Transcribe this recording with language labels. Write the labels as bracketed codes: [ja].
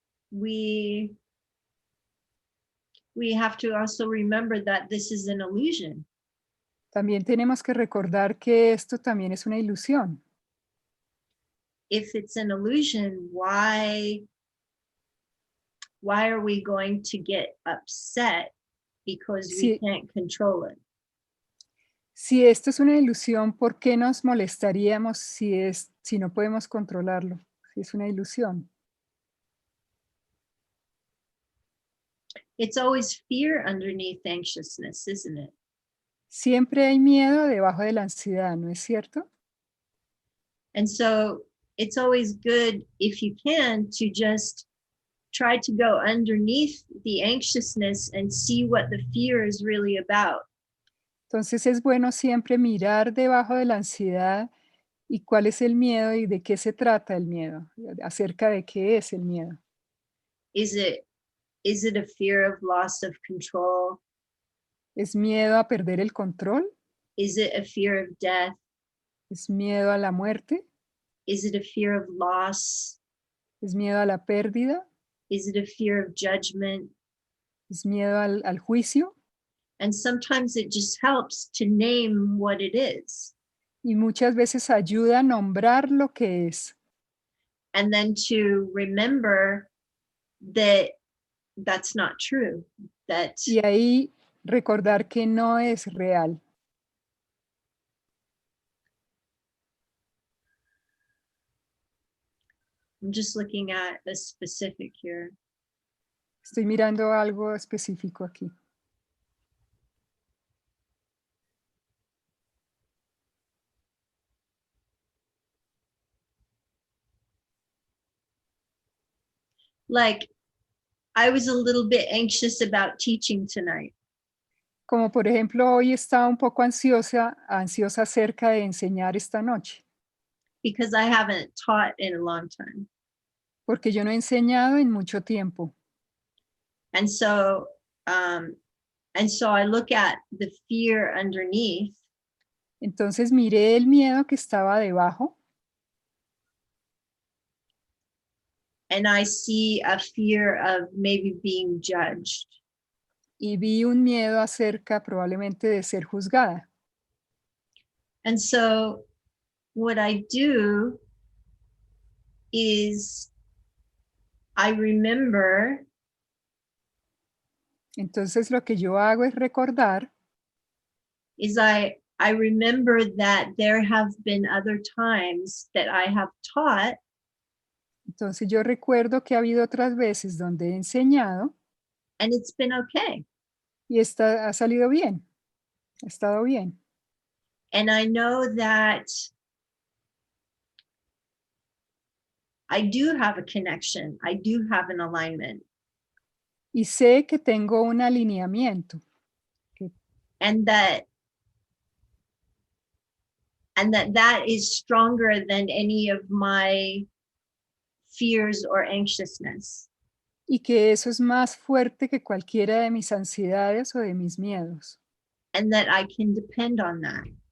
[en] We have to also remember that this is an illusion. [es] También tenemos que recordar que esto también es una ilusión. [en] If it's an illusion, why are we going to get upset because we [es] Sí. [en] can't control it? [es] Si esto es una ilusión, ¿por qué nos molestaríamos si no podemos controlarlo? Si es una ilusión. [en] It's always fear underneath anxiousness, isn't it? [es] Siempre hay miedo debajo de la ansiedad, ¿no es cierto? [en] And so it's always good, if you can, to just try to go underneath the anxiousness and see what the fear is really about. [es] Entonces es bueno siempre mirar debajo de la ansiedad y cuál es el miedo y de qué se trata el miedo, acerca de qué es el miedo. [en] Is it a fear of loss of control? [es] ¿Es miedo a perder el control? [en] Is it a fear of death? [es] ¿Es miedo a la muerte? [en] Is it a fear of loss? [es] ¿Es miedo a la pérdida? [en] Is it a fear of judgment? [es] ¿Es miedo al juicio? [en] And sometimes it just helps to name what it is. [es] Y muchas veces ayuda a nombrar lo que es. [en] And then to remember that that's not true. That [es] Y ahí recordar que no es real. [en] I'm just looking at a specific here. [es] Estoy mirando algo específico aquí. [en] Like, I was a little bit anxious about teaching tonight. [es] Como por ejemplo, hoy estaba un poco ansiosa acerca de enseñar esta noche, [en] Because I haven't taught in a long time. [es] porque yo no he enseñado en mucho tiempo. [en] And so I look at the fear underneath. [es] Entonces miré el miedo que estaba debajo [en] And I see a fear of maybe being judged. [es] y vi un miedo acerca probablemente de ser juzgada. [en] And so what I do is I remember [es] Entonces lo que yo hago es recordar [en] I remember that there have been other times that I have taught [es] Entonces yo recuerdo que ha habido otras veces donde he enseñado [en] and it's been okay. [es] y ha salido bien, ha estado bien. [en] And I know that I do have a connection. I do have an alignment. [es] Y sé que tengo un alineamiento [en] And that is stronger than any of my fears or anxiousness. [es] y que eso es más fuerte que cualquiera de mis ansiedades o de mis miedos [en] And that I can depend on that.